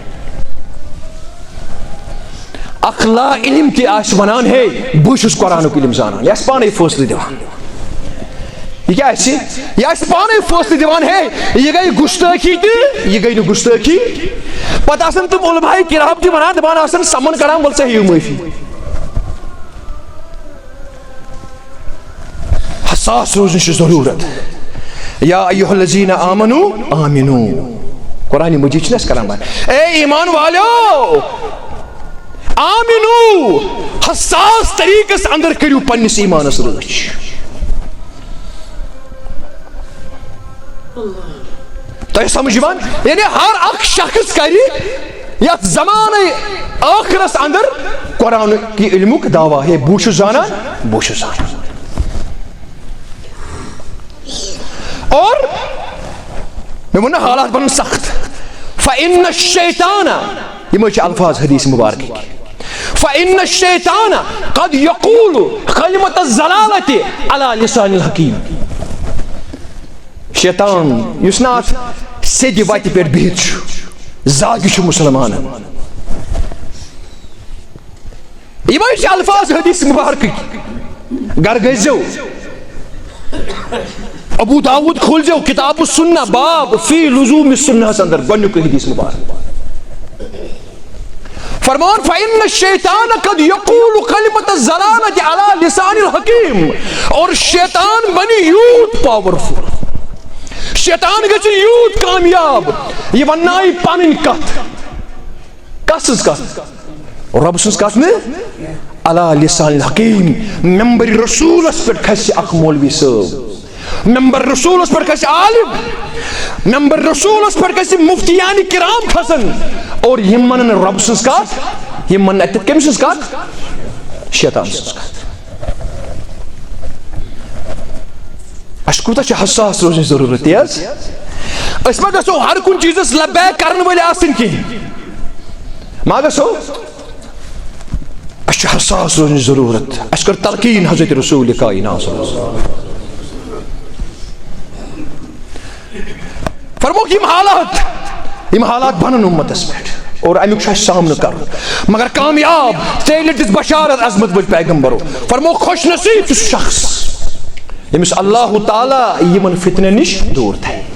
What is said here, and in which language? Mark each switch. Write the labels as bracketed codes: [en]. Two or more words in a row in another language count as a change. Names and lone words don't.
[ks] اخ لا علم تہ آسہِ ونان ہے بہٕ چھُس قرآنک علم زانان، یہِ آسہِ پانے فٲصلہٕ دِوان، یہ کیا آسہِ، یہ آسہِ پانے فٲصلہٕ دِوان ہے یہ گئی گستٲخی تہ یہ گئی نہٕ گستٲخی، پتہٕ آسان تِم علماء کرام تہ ونان دپان آسان سمن کران ول سا ہیٚیِو معٲفی. حساس روزن چھِ ضروٗرت. [ar] یا ایھا الذین آمنوا آمنوا، [ks] قرآن مجید چھِنہٕ أسۍ کران بیان، اے ایمان والیو آمنو، حساس طریقس اندر کریو پننس ایمانس رٲچھ. تۄہہِ سمجھ یِوان، یعنی ہر اکھ شخص کری یتھ زمانے آخرس اندر قرآن کی علمک دعویٰ ہے بہٕ چھُس زانان، بہٕ چھُس زانان. اور مےٚ ووٚن نہ حالات بنن سخت. [ar] فإن الشیطان، [ks] یِم چھِ الفاظ حدیث مبارک، [ar] فإن الشیطان قد یقول کلمۃ الضلالۃ علی لسان الحکیم. [ks] شیطان یُس نہ اتھ سیٚدِ وتہِ پٮ۪ٹھ بِہِتھ چھُ، زاگہِ چھُ مُسلمانن. یِمے چھِ الفاظ حدیث مبارکٕکۍ. گر گٔژھۍزیو ابو داود کھولزیو [ar] کتاب السنہ باب فی لزوم السنہ [ks] اندر گۄڈنیُک حدیث مبارک فرمان [ar] فإن الشیطان قد یقول کلمۃ الضلالۃ علی لسان الحکیم. [ks] اور شیطان بنی یوت پاورفل، شیطان گژھِ یوت کامیاب، یہ وننایہِ پنٕنۍ کتھ، کس سٕنٛز کتھ، رب سٕنٛز کتھ نہٕ، [ar] علی لسان الحکیم. [ks] ممبر رسولس پٮ۪ٹھ کھسہِ اکھ مولوی صٲب، ممبر رسولس پٮ۪ٹھ کھسہِ عالم، ممبر رسولس پٮ۪ٹھ گژھِ مفتیان کرام کھسن، اور یِم ونن رب سٕنٛز کتھ، یِم ونن اتٮ۪تھ کٔمۍ سٕنٛز کتھ، شیطان سٕنٛز کتھ. اسہِ کوٗتاہ چھِ حساس روزنٕچ ضروٗرت تی حظ. أسۍ ما گژھو ہر کُنہِ چیٖزس لبیک کرن وٲلۍ آسٕنۍ کینٛہہ، ما گژھو، اسہِ چھِ حساس روزنٕچ ضروٗرت. اسہِ کٔر تلقیٖن حضرت رسول کائنات [ar] صلی اللہ علیہ وسلم. [ks] فرموک یم حالات بنن امتس پٮ۪ٹھ اور امیُک چھُ اَسہِ سامنہٕ کرُن، مگر کامیاب ژےٚ دِژ بشارت عظمت وٲلۍ پیغمبرو. فرموک خوش نصیب چھُ سُہ شخص ییٚمِس اللہ تعالیٰ یِمن فتنن نِش دوٗر تھایہِ.